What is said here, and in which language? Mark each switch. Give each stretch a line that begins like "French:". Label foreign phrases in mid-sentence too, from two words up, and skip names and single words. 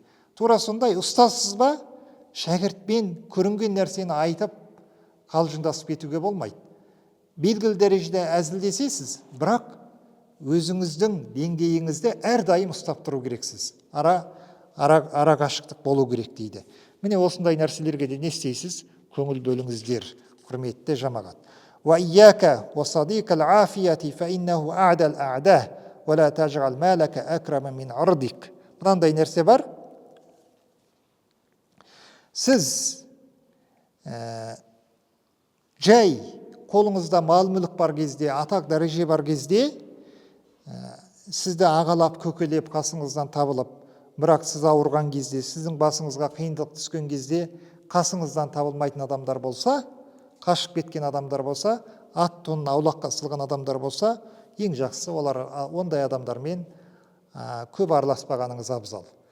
Kazakh: Тура сондай, ұстазсыз ба, шәкіртпен көрінген нәрсені айтып қалжыңдасып кетуге болмайды. Белгілі дәрежеде әзілдесесіз, бірақ өзіңіздің деңгейіңізді әрдайым ұстап тұру керексіз. Ара қашықтық болу керек дейді. Міне осындай нәрселерге де не істейсіз? Көңіл бөліңіздер, құрметті жамағат.
Arabic: وَإِيَّاكَ وَصَدِيقَ الْعَافِيَةِ فَإِنَّهُ أَعْدَى الْأَعْدَاءِ وَلَا تَجْعَلْ مَالَكَ أَكْرَمَ مِنْ عِرْضِكَ.
Kazakh: Мынандай нәрсе бар. Сіз жай қолыңызда мал-мүлік бар кезде, атақ дәреже бар кезде, сізді ағалап, көкелеп, қасыңыздан табылып, бірақ сіз ауырған кезде, сіздің басыңызға қиындық түскен кезде қасыңыздан табылмайтын адамдар болса, қашып кеткен адамдар болса, ат тонын аулаққа сылған адамдар болса, ең жақсы олар ондай адамдармен көп араласпағаныңыз абзал.